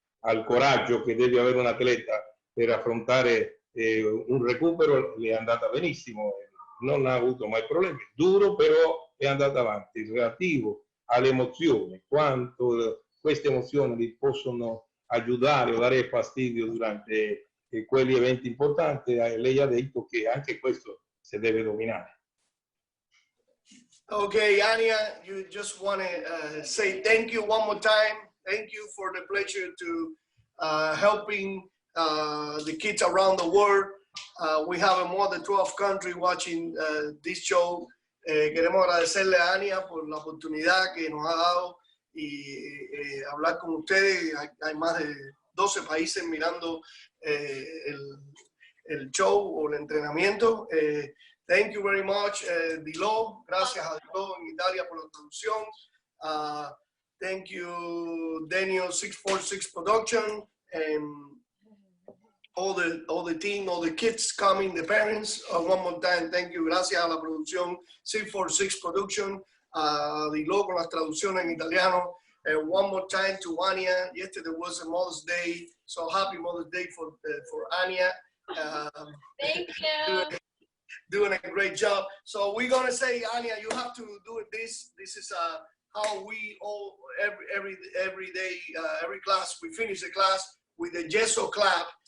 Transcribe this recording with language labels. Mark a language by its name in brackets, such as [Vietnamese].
[Italian] al coraggio che deve avere un atleta per affrontare un recupero, le è andata benissimo, non ha avuto mai problemi, duro però è andata avanti. Relativo alle emozioni, quanto queste emozioni li possono aiutare o dare fastidio durante quegli eventi importanti, lei ha detto che anche questo si deve dominare. [English] Okay, Annia, you just want to say thank you one more time. Thank you for the pleasure to helping the kids around the world. We have more than 12 countries watching this show. [Spanish] Queremos agradecerle a Annia por la oportunidad que nos ha dado y hablar con ustedes. Hay más de 12 países mirando el show o el entrenamiento. [English] Thank you very much, Dilo. [Spanish] Gracias a Dilo en Italia por la traducción. [English] Thank you, Daniel 646 Production, and all the team, all the kids coming, the parents. One more time, thank you. [Spanish] Gracias a la producción 646 Production, Dilo con las traducciones en italiano. [English] One more time to Annia. Yesterday was a Mother's Day, so happy Mother's Day for Annia. Thank you. Doing a great job. So we're gonna say, Annia, you have to do it. This is how we all every day, every class, we finish the class with the Yeessooo clap.